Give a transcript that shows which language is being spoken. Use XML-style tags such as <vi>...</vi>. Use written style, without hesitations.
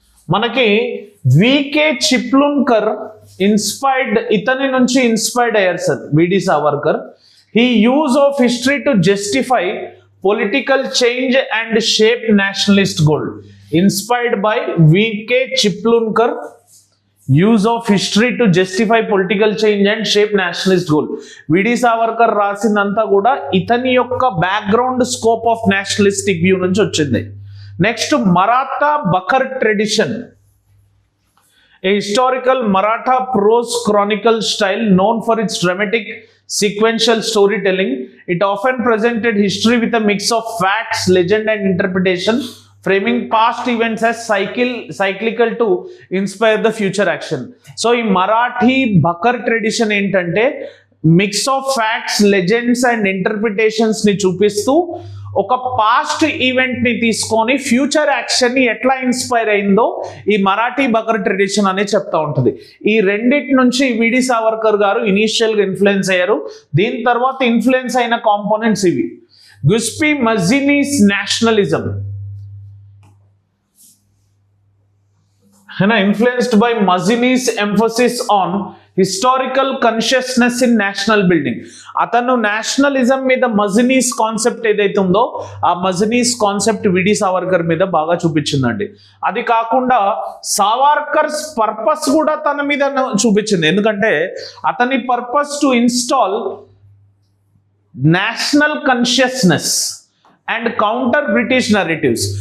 <te>మనకి వికే చిప్లున్కర్ ఇతని నుంచి ఇన్స్పైర్డ్ అయ్యారు సార్ విడి Savarkar.</te> <en>He use of history to justify political change and shape nationalist goal. Inspired by V.K. Chiplunkar, use of history to justify political change and shape nationalist goal.</en> <te>విడి సావర్కర్ రాసిందంతా కూడా ఇతని యొక్క background scope of nationalistic view నుంచి వచ్చింది. Next, Maratha Bakr tradition.</te> <en>A historical Maratha prose chronicle style known for its dramatic sequential storytelling. It often presented history with a mix of facts, legend and interpretation, framing past events as cyclical to inspire the future action.</en> <te>So ఈ Marathi Bakr tradition ఏంటంటే mix of facts, legends and interpretations ని చూపిస్తూ ఒక past event ని తీసుకొని future action ని ఎట్లా inspire అయిందో ఈ మరాఠీ బకర్ ట్రెడిషన్ అనే చెప్తా ఉంటుంది. ఈ రెండిటి నుంచి విడి సావర్కర్ గారు ఇనీషియల్ గా ఇన్ఫ్లుయెన్స్ అయ్యారు. దీని తర్వాత ఇన్ఫ్లుయెన్స్ అయిన కాంపోనెంట్స్ ఇవి.</te> <en>Giuseppe Mazzini's nationalism, influenced by Mazzini's emphasis on historical consciousness in national building.</en> <te>అతను నేషనలిజం మీద మజినీస్ కాన్సెప్ట్ ఏదైతే ఉందో ఆ మజినీస్ కాన్సెప్ట్ విడి సావర్కర్ మీద బాగా చూపించిందండి. అది కాకుండా సావర్కర్స్ పర్పస్ కూడా తన మీద చూపించింది. ఎందుకంటే అతని</te> <en>Purpose to install national consciousness and counter British narratives.</en>